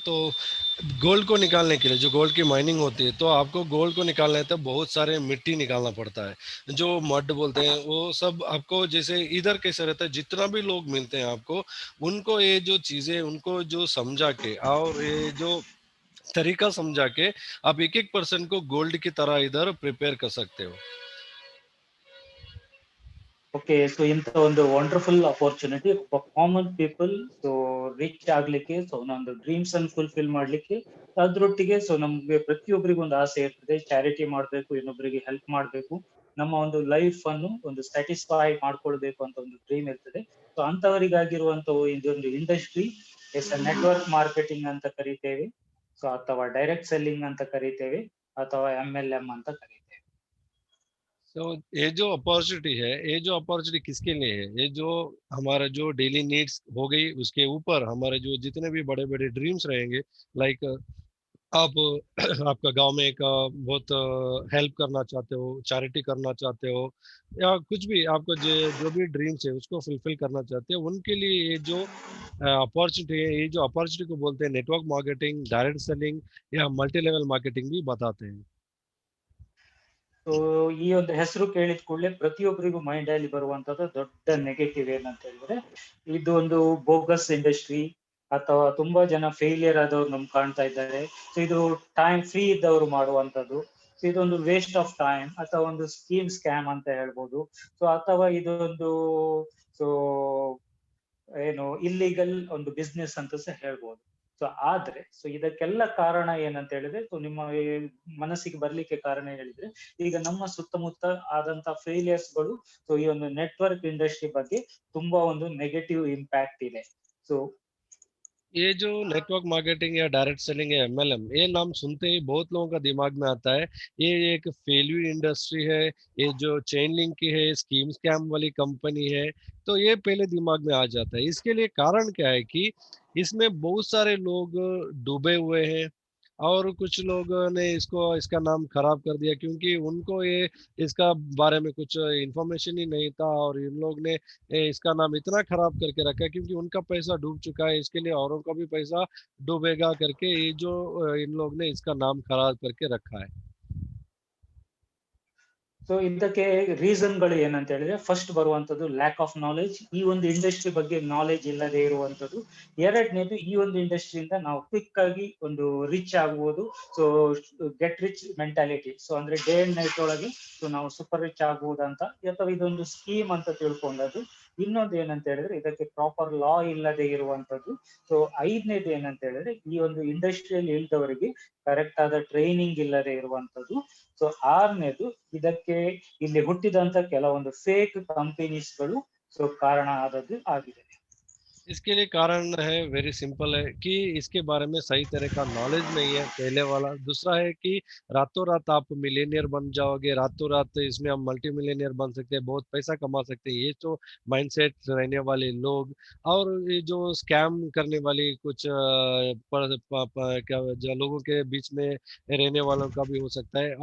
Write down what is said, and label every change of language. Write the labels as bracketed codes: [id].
[hi] तो गोल्ड को निकालने के लिए, जो गोल्ड की माइनिंग होती है, तो आपको गोल्ड को निकालना है तो बहुत सारे मिट्टी निकालना पड़ता है, जो मड बोलते हैं। वो सब आपको जैसे इधर कैसे रहता है, जितना भी लोग मिलते हैं आपको, उनको ये जो चीज़ें, उनको जो समझा के और ये जो तरीका समझा के, आप एक एक पर्सन को गोल्ड की तरह इधर प्रिपेयर कर सकते हो। [kn] ಓಕೆ, ಸೊ ಇಂಥ ಒಂದು wonderful opportunity common people so rich ಆಗ್ಲಿಕ್ಕೆ, ಸೊ ಒಂದು ಡ್ರೀಮ್ಸ್ ಅನ್ನು ಫುಲ್ಫಿಲ್ ಮಾಡ್ಲಿಕ್ಕೆ, ಅದ್ರೊಟ್ಟಿಗೆ ಸೊ ನಮ್ಗೆ ಪ್ರತಿಯೊಬ್ಬರಿಗೂ ಒಂದು ಆಸೆ ಇರ್ತದೆ, ಚಾರಿಟಿ ಮಾಡ್ಬೇಕು, ಇನ್ನೊಬ್ಬರಿಗೆ ಹೆಲ್ಪ್ ಮಾಡ್ಬೇಕು, ನಮ್ಮ ಒಂದು ಲೈಫ್ ಅನ್ನು ಒಂದು ಸ್ಯಾಟಿಸ್ಫೈ ಮಾಡ್ಕೊಳ್ಬೇಕು ಅಂತ ಒಂದು ಡ್ರೀಮ್ ಇರ್ತದೆ. ಸೊ ಅಂತವರಿಗಾಗಿರುವಂತ ಇದೊಂದು ಇಂಡಸ್ಟ್ರಿ ಎಸ್ ನೆಟ್ವರ್ಕ್ ಮಾರ್ಕೆಟಿಂಗ್ ಅಂತ ಕರಿತೇವೆ, ಸೊ ಅಥವಾ ಡೈರೆಕ್ಟ್ ಸೆಲ್ಲಿಂಗ್ ಅಂತ ಕರಿತೇವೆ, ಅಥವಾ MLM ಅಂತ ಕರಿತೇವೆ. [hi] तो ये जो अपॉर्चुनिटी है, ये जो अपॉर्चुनिटी किसके लिए है? ये जो हमारा जो डेली नीड्स हो गई, उसके ऊपर हमारे जो जितने भी बड़े बड़े ड्रीम्स रहेंगे, लाइक आप आपका गांव में एक बहुत हेल्प करना चाहते हो, चैरिटी करना चाहते हो, या कुछ भी आपको जो भी ड्रीम्स है उसको फुलफिल करना चाहते हो, उनके लिए ये जो अपॉर्चुनिटी है, ये जो अपॉर्चुनिटी को बोलते हैं नेटवर्क मार्केटिंग, डायरेक्ट सेलिंग या मल्टी लेवल मार्केटिंग भी बताते हैं। [kn] ಸೊ ಈ ಒಂದು ಹೆಸರು ಕೇಳಿದ ಕೂಡಲೇ ಪ್ರತಿಯೊಬ್ಬರಿಗೂ ಮೈಂಡ್ ಅಲ್ಲಿ ಬರುವಂತದ್ದು ದೊಡ್ಡ ನೆಗೆಟಿವ್ ಏನಂತ ಹೇಳಿದ್ರೆ, ಇದು ಒಂದು ಬೋಗಸ್ ಇಂಡಸ್ಟ್ರಿ, ಅಥವಾ ತುಂಬಾ ಜನ ಫೇಲಿಯರ್ ಆದವ್ರು ನಮ್ಗೆ ಕಾಣ್ತಾ ಇದ್ದಾರೆ. ಸೊ ಇದು ಟೈಮ್ ಫ್ರೀ ಇದ್ದವರು ಮಾಡುವಂತದ್ದು. ಸೊ ಇದೊಂದು ವೇಸ್ಟ್ ಆಫ್ ಟೈಮ್, ಅಥವಾ ಒಂದು ಸ್ಕೀಮ್ ಸ್ಕ್ಯಾಮ್ ಅಂತ ಹೇಳ್ಬೋದು. ಸೊ ಅಥವಾ ಇದೊಂದು ಸೊ ಏನು ಇಲ್ಲಿಗಲ್ ಒಂದು ಬಿಸ್ನೆಸ್ ಅಂತ ಸಹ ಹೇಳ್ಬೋದು. ಸೊ ಆದ್ರೆ ಸೊ ಇದಕ್ಕೆಲ್ಲ ಕಾರಣ ಏನಂತ ಹೇಳಿದ್ರೆ, ಸೊ ನಿಮ್ಮ ಮನಸ್ಸಿಗೆ ಬರ್ಲಿಕ್ಕೆ ಕಾರಣ ಹೇಳಿದ್ರೆ, ಈಗ ನಮ್ಮ ಸುತ್ತಮುತ್ತ ಆದಂತ ಫೇಲಿಯರ್ಸ್ ಗಳು, ಸೊ ಈ ಒಂದು ನೆಟ್ವರ್ಕ್ ಇಂಡಸ್ಟ್ರಿ ಬಗ್ಗೆ ತುಂಬಾ ಒಂದು ನೆಗೆಟಿವ್ ಇಂಪ್ಯಾಕ್ಟ್ ಇದೆ. ಸೊ [hi] ये जो नेटवर्क मार्केटिंग या डायरेक्ट सेलिंग या MLM, ये नाम सुनते ही बहुत लोगों का दिमाग में आता है ये एक फेल्यूर इंडस्ट्री है, ये जो चेन लिंक की है, स्कीम स्कैम वाली कंपनी है। तो ये पहले दिमाग में आ जाता है। इसके लिए कारण क्या है कि इसमें बहुत सारे लोग डूबे हुए हैं, और कुछ लोगों ने इसको इसका नाम खराब कर दिया, क्योंकि उनको ये इसका बारे में कुछ इन्फॉर्मेशन ही नहीं था, और इन लोग ने इसका नाम इतना खराब करके रखा है, क्योंकि उनका पैसा डूब चुका है, इसके लिए औरों का भी पैसा डूबेगा करके ये जो इन लोग ने इसका नाम खराब करके रखा है। [kn] ಸೊ ಇದಕ್ಕೆ ರೀಸನ್ ಗಳು ಏನಂತ ಹೇಳಿದ್ರೆ, ಫಸ್ಟ್ ಬರುವಂತದ್ದು ಲ್ಯಾಕ್ ಆಫ್ ನಾಲೆಜ್, ಈ ಒಂದು ಇಂಡಸ್ಟ್ರಿ ಬಗ್ಗೆ ನಾಲೆಜ್ ಇಲ್ಲದೆ ಇರುವಂತದ್ದು. ಎರಡನೇದು, ಈ ಒಂದು ಇಂಡಸ್ಟ್ರಿಯಿಂದ ನಾವು ಕ್ವಿಕ್ ಆಗಿ ಒಂದು ರಿಚ್ ಆಗ್ಬೋದು. So get rich mentality, so ಅಂದ್ರೆ ಡೇ ಅಂಡ್ ನೈಟ್ ಒಳಗೆ ಸೊ ನಾವು ಸೂಪರ್ ರಿಚ್ ಆಗ್ಬೋದಂತ, ಅಥವಾ ಇದೊಂದು ಸ್ಕೀಮ್ ಅಂತ ತಿಳ್ಕೊಂಡದ್ದು. ಇನ್ನೊಂದು ಏನಂತ ಹೇಳಿದ್ರೆ, ಇದಕ್ಕೆ ಪ್ರಾಪರ್ ಲಾ ಇಲ್ಲದೆ ಇರುವಂತದ್ದು. ಸೊ ಐದನೇದು ಏನಂತ ಹೇಳಿದ್ರೆ, ಈ ಒಂದು ಇಂಡಸ್ಟ್ರಿಯಲ್ಲಿ ಇಲ್ದವರಿಗೆ ಕರೆಕ್ಟ್ ಆದ ಟ್ರೈನಿಂಗ್ ಇಲ್ಲದೆ ಇರುವಂತದ್ದು. ಸೊ ಆರನೇದು, ಇದಕ್ಕೆ ಇಲ್ಲಿ ಹುಟ್ಟಿದಂತ ಕೆಲವೊಂದು ಫೇಕ್ ಕಂಪನೀಸ್ಗಳು ಸೊ ಕಾರಣ ಆದದ್ದು ಆಗಿದೆ. [hi] इसके लिए कारण है, वेरी सिंपल है कि इसके बारे में सही तरह का नॉलेज नहीं है, पहले वाला। दूसरा है कि रातों रात आप मिलेनियर बन जाओगे, रातों रात इसमें हम मल्टी मिलेनियर बन सकते हैं, बहुत पैसा कमा सकते हैं, ये तो माइंडसेट रहने वाले लोग। और ये जो स्कैम करने वाली कुछ क्या जो लोगों के बीच में रहने वालों का भी हो सकता है।